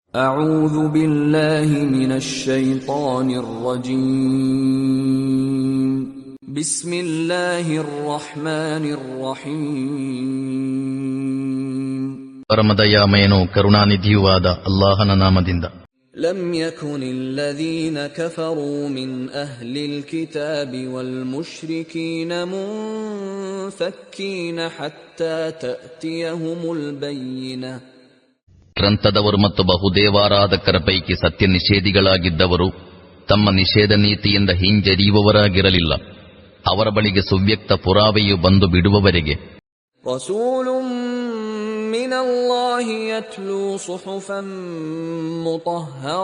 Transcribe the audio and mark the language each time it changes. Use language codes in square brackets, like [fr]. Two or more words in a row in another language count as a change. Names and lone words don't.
[ar] أعوذ بالله من الشيطان الرجيم بسم الله الرحمن الرحيم [kn] ಪರಮದಯಾಮಯನೂ ಕರುಣಾನಿಧಿಯೂ ಆದ ಅಲ್ಲಾಹನ ನಾಮದಿಂದ. [ar] لم يكن الذين كفروا من أهل الكتاب والمشركين منفكين حتى تأتيهم البينة. [kn] ಗ್ರಂಥದವರು ಮತ್ತು ಬಹುದೇವಾರಾಧಕರ ಪೈಕಿ ಸತ್ಯ ನಿಷೇಧಿಗಳಾಗಿದ್ದವರು ತಮ್ಮ ನಿಷೇಧ ನೀತಿಯಿಂದ ಹಿಂಜರಿಯುವವರಾಗಿರಲಿಲ್ಲ, ಅವರ ಬಳಿಗೆ ಸುವ್ಯಕ್ತ ಪುರಾವೆಯು ಬಂದು ಬಿಡುವವರೆಗೆ. [ar] رسول من الله يتلو صحفا مطهرة,